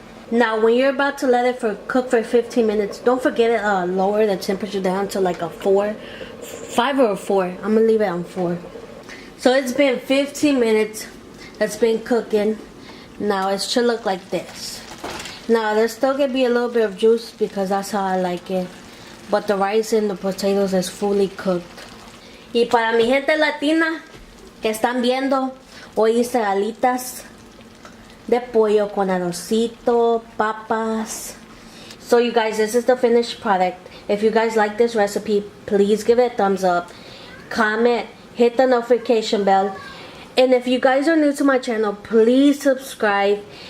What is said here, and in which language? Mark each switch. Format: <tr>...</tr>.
<en>Now when you're about to let it cook for 15 minutes, don't forget it lower the temperature down to like a 5 or a 4. I'm gonna leave it on 4. So it's been 15 minutes. That's been cooking. Now it should look like this. Now there's still gonna be a little bit of juice because that's how I like it. But the rice and the potatoes is fully cooked.</en> <es>Y para mi gente latina que están viendo, hoy hice alitas de pollo con arrocito, papas.</es> <en>So you guys, this is the finished product. If you guys like this recipe, please give it a thumbs up. Comment, hit the notification bell. And if you guys are new to my channel, please subscribe.</en>